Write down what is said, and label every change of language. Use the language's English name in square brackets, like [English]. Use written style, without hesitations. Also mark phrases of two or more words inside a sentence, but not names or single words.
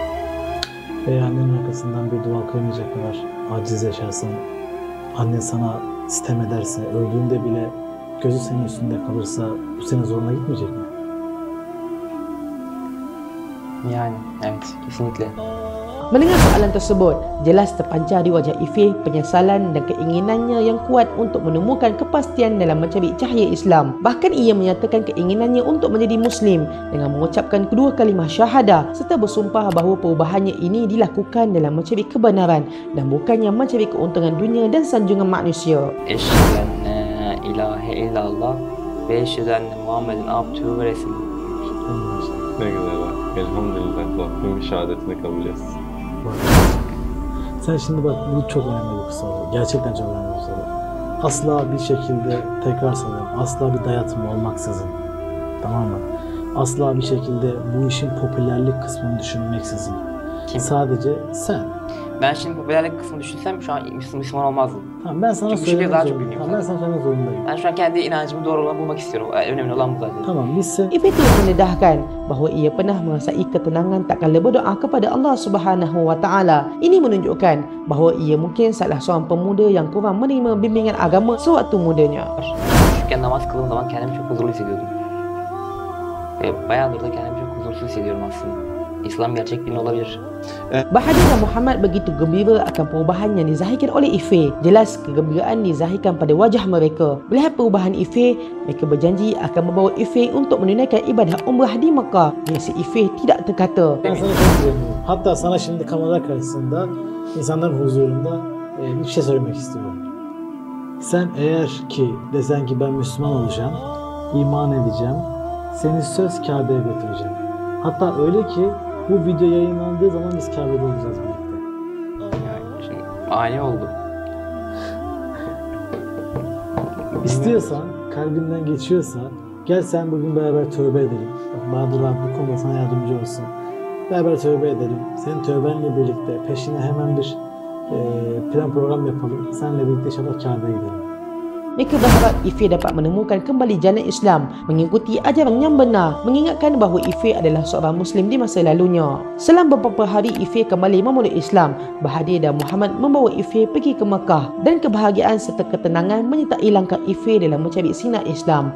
[Turkish] Veya annenin arkasından bir dua koymayacak kadar aciz yaşarsan, annen sana sitem ederse, öldüğünde bile gözü senin üstünde kalırsa bu senin zoruna gitmeyecek mi? Yani evet, kesinlikle. [Malay] Mendengar soalan tersebut, jelas terpancar di wajah Ifeh penyesalan dan keinginannya yang kuat untuk menemukan kepastian dalam mencari cahaya Islam. Bahkan ia menyatakan keinginannya untuk menjadi Muslim dengan mengucapkan kedua kalimah syahadah serta bersumpah bahawa perubahannya ini dilakukan dalam mencari kebenaran dan bukannya mencari keuntungan dunia dan sanjungan manusia. [Arabic] أشهد أن لا إله إلا الله وأشهد أن محمدا عبده ورسوله. [Turkish] Ne güzel bak. Elhamdülillah Rabbim şehadetini kabul etsin. Bak. Sen şimdi bak, bu çok önemli bir soru. Gerçekten çok önemli bir soru. Asla bir şekilde, tekrar söylüyorum, asla bir dayatma olmaksızın, tamam mı? Asla bir şekilde bu işin popülerlik kısmını düşünmeksizin. Kim? Sadece sen. Ben şimdi popülerlik kısmını düşünsem şu an Müslüman olmazdım. Tamam, ben sana Çünkü bir şekilde daha çok söylemek zorundayım. bilmiyorum Tamam, ben sana söylemek zorundayım. Ben şu an kendi inancımı doğru olanı bulmak istiyorum. Önemli olan bu zaten. Tamam, biz sen... [Malay] Ifeh turut mendedahkan bahawa ia pernah merasai ketenangan tak kala berdoa kepada Allah [Arabic] سبحانه وتعالى. [Malay] Ini menunjukkan bahawa ia mungkin salah seorang pemuda yang kurang menerima bimbingan agama sewaktu mudanya. [Turkish] Küçükken namaz kıldığım zaman kendimi çok huzurlu hissediyordum. Ve bayağıdır da kendimi çok huzursuz hissediyorum aslında. İslam gerçek din olabilir. [Malay] Bahagia dan Muhammad begitu gembira akan perubahan yang dizahirkan oleh Ifeh. Jelas kegembiraan dizahirkan pada wajah mereka. Melihat perubahan Ifeh, mereka berjanji akan membawa Ifeh untuk menunaikan ibadah umrah di Mekah. Reaksi Ifeh tidak terkata. [Turkish] Ben sana çok güveniyorum. Hatta sana şimdi kamera karşısında, insanların huzurunda bir şey söylemek istiyorum. Sen eğer ki desen ki ben Müslüman olacağım, iman edeceğim, seni söz Kabe'ye götüreceğim. Hatta öyle ki bu video yayınlandığı zaman biz Kabe'de olacağız birlikte. Yani şimdi ani oldu. İstiyorsan, kalbinden geçiyorsa, gel sen bugün beraber tövbe edelim. Bak, Bahadır abi bu konuda sana yardımcı olsun. Beraber tövbe edelim. Senin tövbenle birlikte peşine hemen bir plan program yapalım. Seninle birlikte inşallah Kabe'ye gidelim. [Malay] Mereka berharap Ifeh dapat menemukan kembali jalan Islam, mengikuti ajaran yang benar, mengingatkan bahawa Ifeh adalah seorang Muslim di masa lalunya. Selang beberapa hari Ifeh kembali memeluk Islam, Bahadir dan Muhammad membawa Ifeh pergi ke Mekah dan kebahagiaan serta ketenangan menyertai langkah Ifeh dalam mencari sinar Islam.